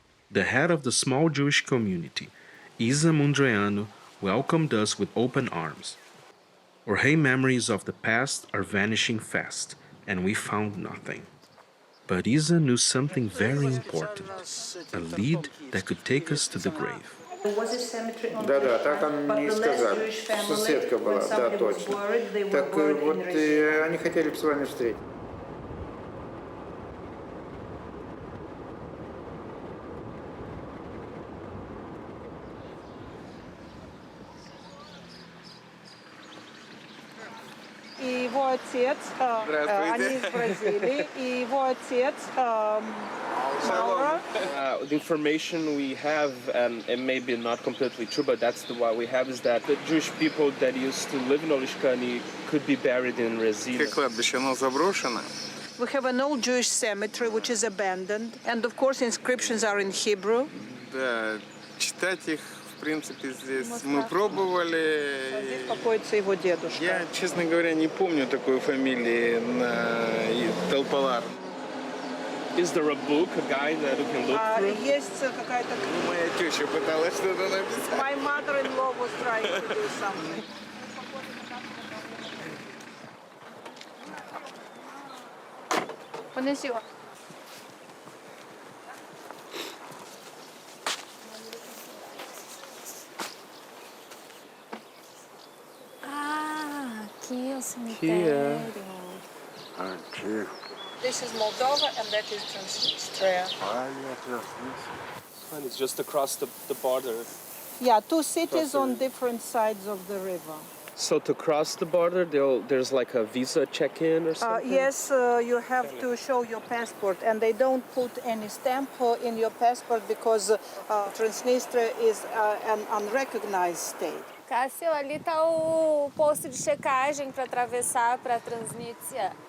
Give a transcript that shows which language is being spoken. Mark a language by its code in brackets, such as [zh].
[en] The head of the small Jewish community, Isa Mundreanu, welcomed us with open arms. Orhei memories of the past are vanishing fast, and we found nothing. But Isa knew something very important, a lead that could take us to the grave. [ru] Да, так он мне и сказал. Соседка была, да, точно. Так вот, они хотели бы с вами встретиться. И его отец, они из Бразилии, и его отец Mauro. [en] The information we have, and it may be not completely true, but that's what we have, is that the Jewish people that used to live in Olishkani could be buried in Resina. [ru] Кладбище, оно заброшено. [en] We have an old Jewish cemetery which is abandoned, and of course inscriptions are in Hebrew. [ru] Да, читать их, в принципе, здесь мы пробовали. Здесь покоится его дедушка. Я, честно говоря, не помню такой фамилии на Tolpolar. [en] Is there a book, a guide that you can look through? [ru] Есть какая-то... Моя теща пыталась что-то написать. [en] My mother-in-law was trying to do something. [ru] Понесила. [pt] Ah, aqui é o cemitério. Aqui. [en] This is Moldova and that is Transnistria. And it's just across the border. Yeah, two cities on different sides of the river. So to cross the border, there's like a visa check-in or something? Yes, you have to show your passport, and they don't put any stamp in your passport because Transnistria is an unrecognized state. [pt] Cassio, ali está o posto de checagem para atravessar para Transnistria.